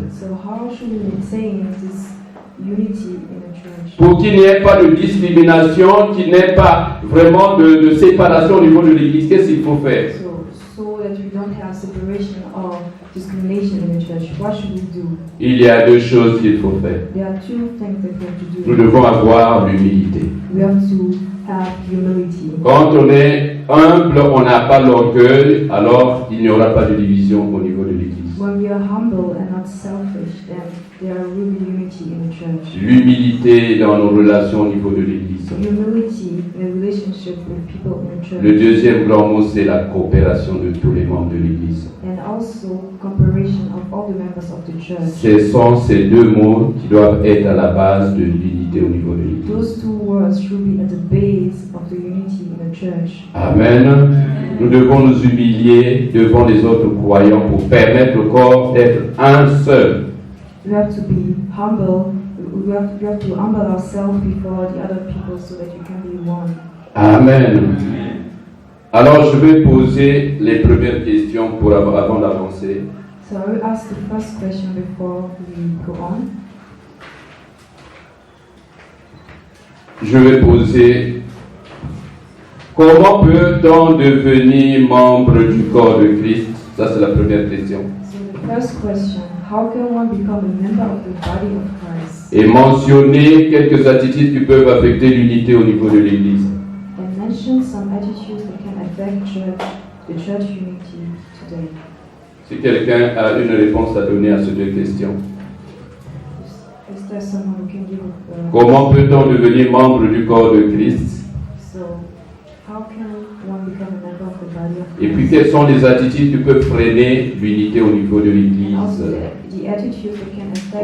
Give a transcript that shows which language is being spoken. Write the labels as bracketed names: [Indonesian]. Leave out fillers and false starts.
[English] So how should we maintain this unity in the church? [French] Pour qu'il n'y ait pas de discrimination, qu'il n'y ait pas vraiment de séparation au niveau de l'Église, qu'est-ce qu'il faut faire? [English] So that we don't have separation or discrimination in the church, what should we do? [French] Il y a deux choses qu'il faut faire. [English] There are two things that we have to do. [French] Nous devons avoir l'humilité. [English] We have to have humility. [French] Quand on est humble, on n'a pas l'orgueil, alors il n'y aura pas de division au niveau de l'Église. [English] When we are humble and not selfish, then there will be unity in the church. [French] L'humilité dans nos relations au niveau de l'Église. [English] Humility in a relationship with people in the church. [French] Le deuxième grand mot, c'est la coopération de tous les membres de l'Église. [English] And also cooperation of all the members of the church. [French] Ce sont ces deux mots qui doivent être à la base de l'unité au niveau de l'Église. [English] Those two words should be at the base of the unity in the church. Amen. [French] Nous devons nous humilier devant les autres croyants pour permettre au corps d'être un seul. [English] We have to be humble. We have to humble ourselves before the other people so that we can be one. Amen. [French] Alors je vais poser les premières questions avant d'avancer. [English] So I will ask the first question before we go on. [French] Je vais poser: comment peut-on devenir membre du corps de Christ? Ça c'est la première question. [English] So the first question, how can one become a member of the body of Christ? [French] Et mentionner quelques attitudes qui peuvent affecter l'unité au niveau de l'Église. [English] And mention some attitudes that can affect the church unity today. [French] Si quelqu'un a une réponse à donner à ces deux questions. [English] Is there someone who can give [French] Comment peut-on devenir membre du corps de Christ? [English] So, how can one become a member of the body of Christ? [French] Et puis, quelles sont les attitudes qui peuvent freiner l'unité au niveau de l'Église [English] Also, the attitudes that can affect